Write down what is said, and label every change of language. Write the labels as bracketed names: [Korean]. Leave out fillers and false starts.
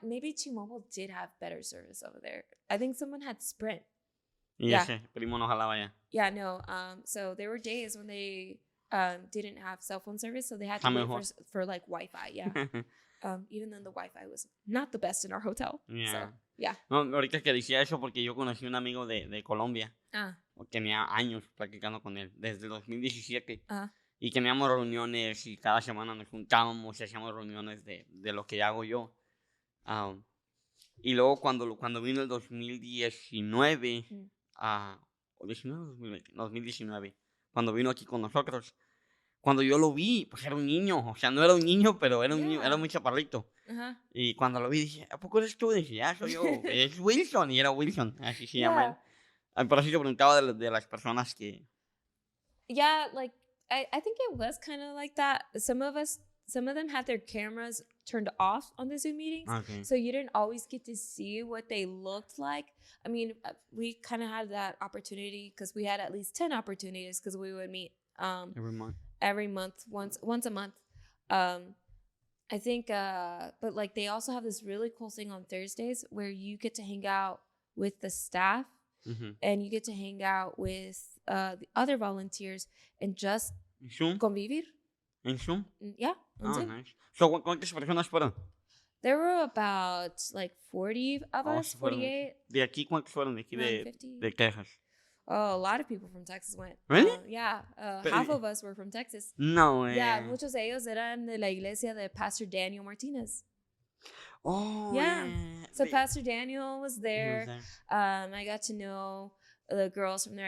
[English] Maybe T-Mobile did have better service over there. I think someone had Sprint. [Spanish] Ese primo no jalaba ya. [English] Yeah, no. So there were days when they didn't have cell phone service, so they had to wait for like Wi-Fi. Yeah. Even then the Wi-Fi was not the best in our hotel. Yeah. So, yeah. [Spanish] No, ahorita que decía eso porque yo conocí un amigo de Colombia. Tenía años practicando con él, desde 2017. Y teníamos reuniones y cada semana nos juntábamos y hacíamos reuniones de lo que hago yo. Y luego cuando vino el 2019, 2019, cuando vino aquí con nosotros. Cuando yo lo vi, pues era un niño, o sea, no era un niño, pero era un niño, era muy chaparrito. Uh-huh. Y cuando lo vi dije, ¿a poco eres tú? Dije, ya, soy yo, es Wilson, y era Wilson, así se llama él. Por eso yo preguntaba de las personas que... [English] Yeah, like, I think it was kind of like that. Some of them had their cameras turned off on the Zoom meetings. Okay. So you didn't always get to see what they looked like. I mean, we kind of had that opportunity because we had at least 10 opportunities because we would meet every month, once a month. I think, but like they also have this really cool thing on Thursdays where you get to hang out with the staff and you get to hang out with the other volunteers and just Zoom? [Spanish] convivir. ¿En Zoom? [English] Yeah. Oh, nice. [Spanish] So, ¿cuántas personas fueron? [English] There were about like 40 of us, 48. ¿De aquí cuántos fueron? ¿De aquí de Texas? Oh, a lot of people from Texas went. Really? Yeah. Half of us were from Texas. [Spanish] No, Yeah, muchos de ellos eran de la iglesia de Pastor Daniel Martinez. [English] Oh, yeah. So Pastor Daniel was there. I got to know the girls from there.